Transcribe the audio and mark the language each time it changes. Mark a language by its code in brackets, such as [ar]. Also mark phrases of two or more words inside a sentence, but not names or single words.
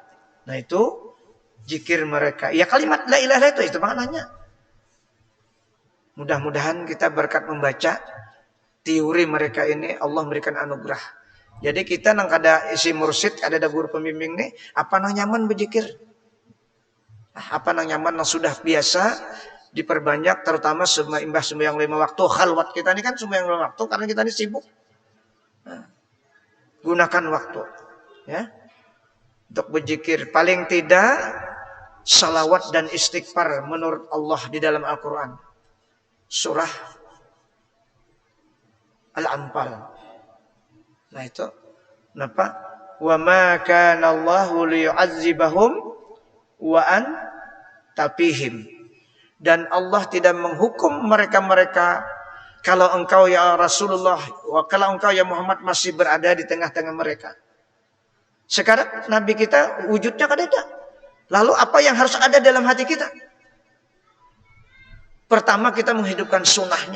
[id] Nah itu zikir mereka, ya kalimat [ar] لا إله إلا الله [id] itu maknanya. Mudah-mudahan kita berkat membaca teori mereka ini Allah memberikan anugerah. Jadi kita [bjn] nang kada [id] isi mursyid, ada guru pembimbing nih, apa nang nyaman berzikir. Apa nang nyaman nang sudah biasa diperbanyak, terutama imbah sembahyang 5 waktu. Khalwat kita ini kan sembahyang 5 waktu karena kita ini sibuk. Gunakan waktu ya untuk berzikir. Paling tidak salawat dan istighfar menurut Allah di dalam Al-Quran. Surah Al-Anfal. Nah itu kenapa? [ar] وما كان الله ليعذبهم وأنت فيهم. [id] Dan Allah tidak menghukum mereka-mereka kalau engkau ya Rasulullah, kalau engkau ya Muhammad masih berada di tengah-tengah mereka. Sekarang Nabi kita wujudnya kada ada. Lalu apa yang harus ada dalam hati kita? Pertama kita menghidupkan sunnahnya.